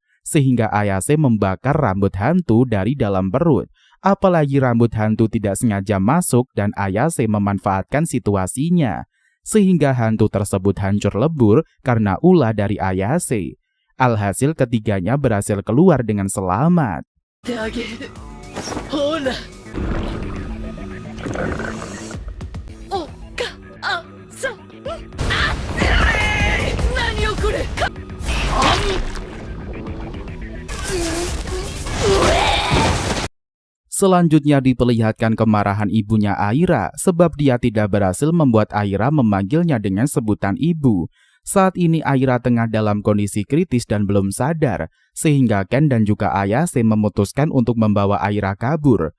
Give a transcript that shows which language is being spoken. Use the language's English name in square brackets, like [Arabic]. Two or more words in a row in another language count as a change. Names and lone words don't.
[Indonesian] Sehingga Ayase membakar rambut hantu dari dalam perut. Apalagi rambut hantu tidak sengaja masuk dan Ayase memanfaatkan situasinya, sehingga hantu tersebut hancur lebur karena ulah dari Ayase. Alhasil ketiganya berhasil keluar dengan selamat. [Japanese] てあげる。ほら。おかあさ。あっ何よこれ。 [Indonesian] Selanjutnya diperlihatkan kemarahan ibunya Aira sebab dia tidak berhasil membuat Aira memanggilnya dengan sebutan ibu. Saat ini Aira tengah dalam kondisi kritis dan belum sadar, sehingga Ken dan juga Ayase memutuskan untuk membawa Aira kabur.